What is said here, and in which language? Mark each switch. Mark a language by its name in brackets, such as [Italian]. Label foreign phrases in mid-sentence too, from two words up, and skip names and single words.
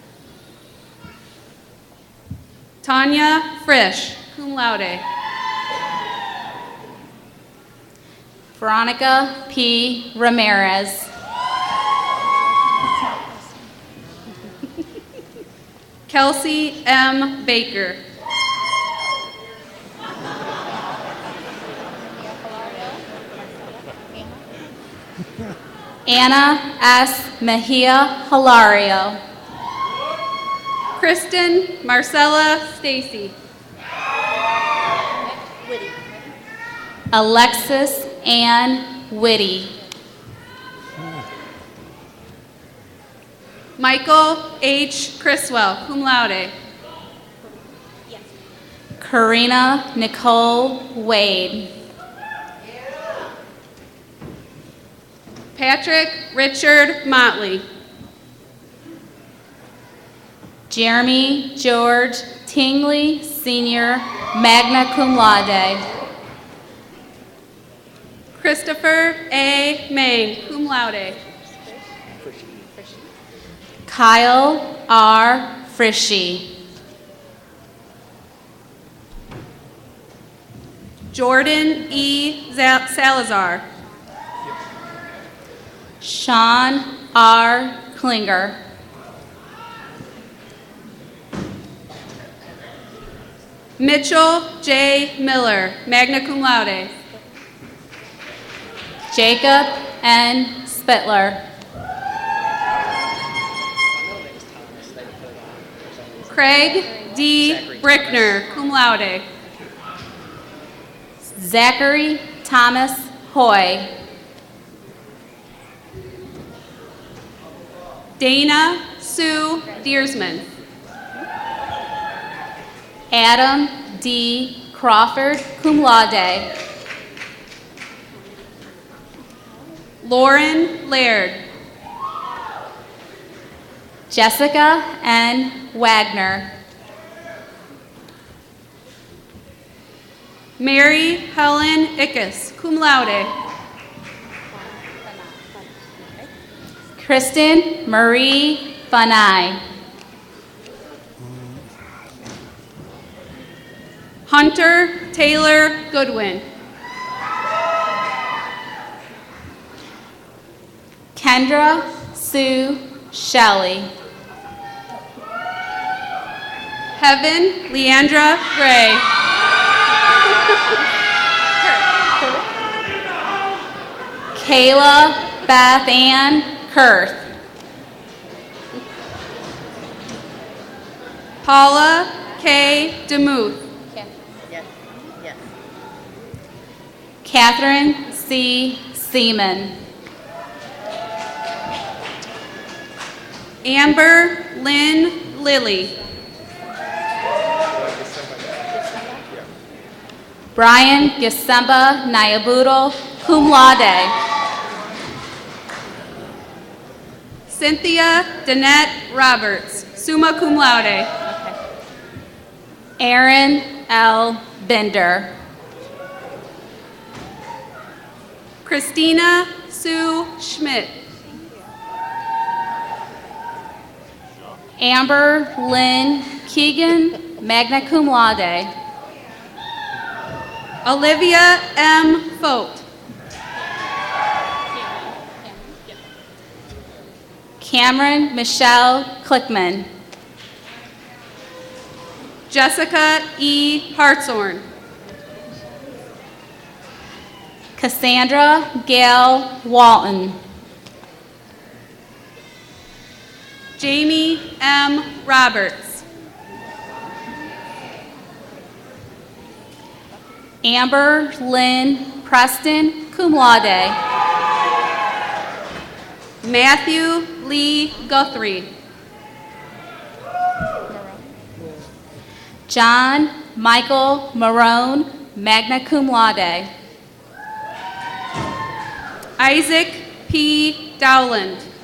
[English] Tanya Frisch, [Latin] cum laude. [English] Veronica P. Ramirez. Kelsey M. Baker. Anna S. Mejia Hilario. Kristen Marcella Stacy. Alexis Ann Whitty. Michael H. Criswell, [Latin] cum laude. [English] Karina Nicole Wade. Patrick Richard Motley. Jeremy George Tingley, Sr., [Latin] magna cum laude. [English] Christopher A. Mang, [Latin] cum laude. [English] Kyle R. Frishy. Jordan E. Salazar. Sean R. Klinger. Mitchell J. Miller, [Latin] magna cum laude. [English] Jacob N. Spittler. Craig D. Brickner, [Latin] cum laude. [English] Zachary Thomas Hoy. Dana Sue Deersman. Adam D. Crawford, [Latin] cum laude. [English] Lauren Laird. Jessica N. Wagner. Mary Helen Ickes, [Latin] cum laude. [English] Kristen Marie Fanai. Hunter Taylor Goodwin. Kendra Sue Shelley. Heaven Leandra Gray. Kayla Beth Ann Kurth. Paula K. DeMuth. Catherine C. Seaman. Amber Lynn Lilly. Brian Gisemba Nyabudo, [Latin] cum laude. [English] Cynthia Danette Roberts, [Latin] summa cum laude. [English] Aaron L. Bender. Christina Sue Schmidt. Amber Lynn Keegan, [Latin] magna cum laude. [English] Olivia M. Fote. Cameron Michelle Klickman. Jessica E. Hartshorn. Cassandra Gail Walton. Jamie M. Roberts. Amber Lynn Preston, [Latin] cum laude. [English] Matthew Lee Guthrie. John Michael Marone, [Latin] magna cum laude. [English] Isaac P. Dowland.